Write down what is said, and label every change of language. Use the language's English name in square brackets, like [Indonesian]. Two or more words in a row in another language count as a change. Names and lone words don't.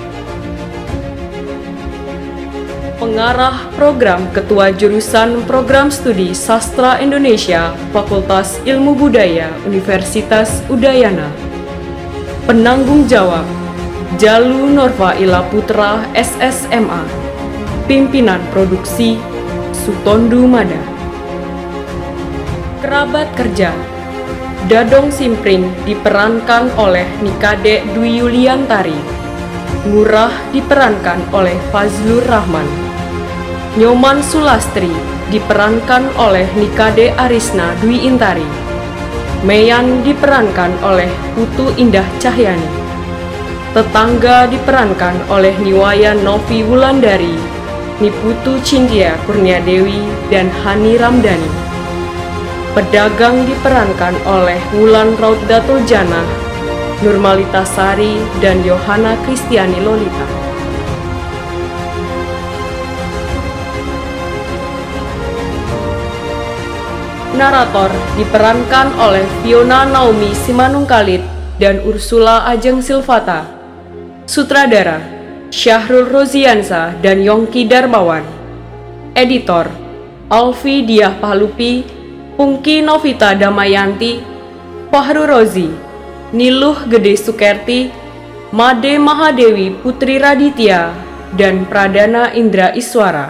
[Indonesian] Pengarah program Ketua Jurusan Program Studi Sastra Indonesia Fakultas Ilmu Budaya Universitas Udayana. Penanggung jawab Jalu Norva Ila Putra SSMA. Pimpinan produksi Sutondu Mada. Kerabat kerja Dadong Simpring diperankan oleh Nikade Dwi Yuliantari. Ngurah diperankan oleh Fazlur Rahman. Nyoman Sulastri diperankan oleh Nikade Arisna Dwi Intari. Meyan diperankan oleh Putu Indah Cahyani. Tetangga diperankan oleh Niwaya Novi Wulandari, Niputu Cindya Kurniadewi, dan Hani Ramdhani. Pedagang diperankan oleh Wulan Rauddatul Janah, Nurmalita Sari, dan Yohana Kristiani Lolita. Narator diperankan oleh Fiona Naomi Simanungkalit dan Ursula Ajeng Silvata. Sutradara Syahrul Roziansa dan Yongki Darmawan. Editor Alfi Diah Pahlupi, Pungki Novita Damayanti, Fahru Rozi, Niluh Gede Sukerti, Made Mahadewi Putri Raditya, dan Pradana Indra Iswara.